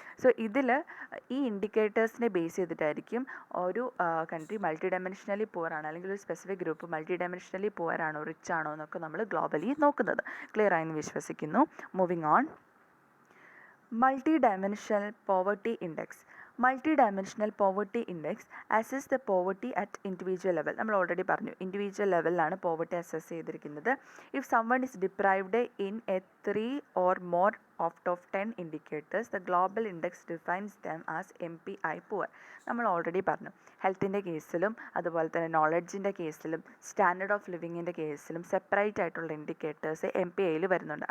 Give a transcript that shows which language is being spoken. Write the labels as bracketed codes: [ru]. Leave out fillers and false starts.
[ml] So ഇതിൽ ഈ ഇൻഡിക്കേറ്റേഴ്സിനെ base ചെയ്തിട്ടായിരിക്കും ഒരു കൺട്രി മൾട്ടി ഡയമെൻഷനലി പുവറാണ് അല്ലെങ്കിൽ ഒരു specific group multi dimensionally പുവറാണോ rich ആണോ എന്നൊക്കെ നമ്മൾ ഗ്ലോബലി നോക്കുന്നത്. ക്ലിയർ ആയെന്ന് വിശ്വസിക്കുന്നു. [en] Moving on. [ml] Multidimensional Poverty Index. [en] Multidimensional Poverty Index assess the poverty at individual level. [ml] നമ്മൾ ഓൾറെഡി പറഞ്ഞു, ഇൻഡിവിജ്വൽ ലെവലിലാണ് പോവർട്ടി അസസ് ചെയ്തിരിക്കുന്നത്. [en] If someone is deprived in a 3 or more out of 10 indicators, the global index defines them as MPI poor. [ml] നമ്മൾ already പറഞ്ഞു, ഹെൽത്തിൻ്റെ കേസിലും അതുപോലെ തന്നെ നോളജിൻ്റെ കേസിലും സ്റ്റാൻഡേർഡ് ഓഫ് ലിവിങ്ങിൻ്റെ കേസിലും സെപ്പറേറ്റ് ആയിട്ടുള്ള ഇൻഡിക്കേറ്റേഴ്സ് MPIയിൽ വരുന്നുണ്ട്.